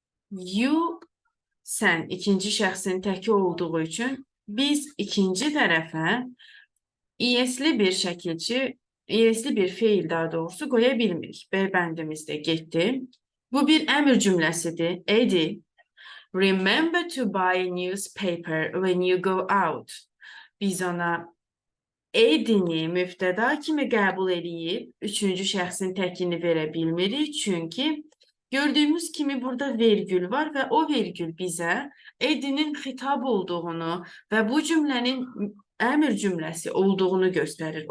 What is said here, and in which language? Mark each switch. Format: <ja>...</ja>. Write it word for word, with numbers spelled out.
<az>You, sən ikinci şəxsin təki olduğu üçün biz ikinci tərəfə is'li bir şəkilçi, is'li bir feil daha doğrusu qoya bilmirik. B bəndimiz də getdi. Bu bir əmr cümləsidir.</az> <en>Eddie, remember to buy a newspaper when you go out.</en> <az>Biz ona Edini müftəda kimi qəbul edib, üçüncü şəxsin təkini verə bilmirik, çünki gördüyümüz kimi burada vergül var və o vergül bizə Edinin xitab olduğunu və bu cümlənin əmr cümləsi olduğunu göstərir.</az>